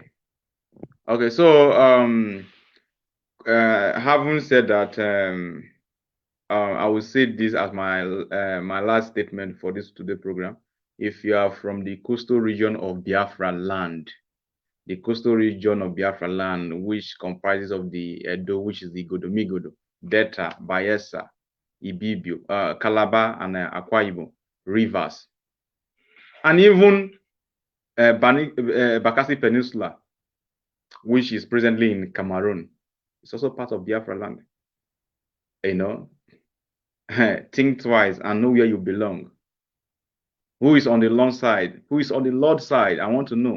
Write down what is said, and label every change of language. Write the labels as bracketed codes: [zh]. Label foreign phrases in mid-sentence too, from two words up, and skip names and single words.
[en] So having said that, I will say this as my last statement for this today program. If you are from the coastal region of Biafra land, the coastal region of Biafra land, which comprises of the Edo, which is the Godomigodo, Delta, Bayelsa, Ibibio, Calabar, and Akwa Ibom rivers, and even Bakassi Peninsula, which is presently in Cameroon. It's also part of Biafra land. You know, think twice and know where you belong. Who is on the long side? Who is on the Lord side? I want to know.